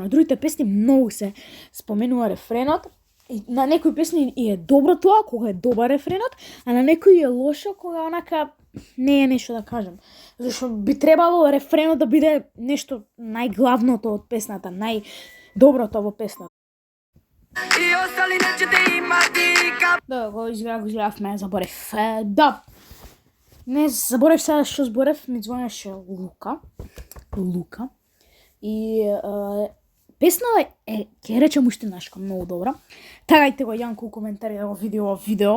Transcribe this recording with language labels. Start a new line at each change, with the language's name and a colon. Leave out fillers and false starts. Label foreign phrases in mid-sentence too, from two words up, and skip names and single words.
Macedonian: На другите песни многу се споменува рефренот. И на некои песни е добро тоа, кога е добар рефренот, а на некои е лошо, кога онака не е нешто да кажем. Зашто би требало рефренот да биде нешто најглавното од песната, најдоброто во песната.
Serbian: И остали неćete imati kap.
Macedonian: Да, го изгледавме, заборев. Да, не заборев сега што зборев, ми звонеше Лука. И песнава е, ќе речем уште нашка, многу добра. Тагајте го Јанко у коментари во видео.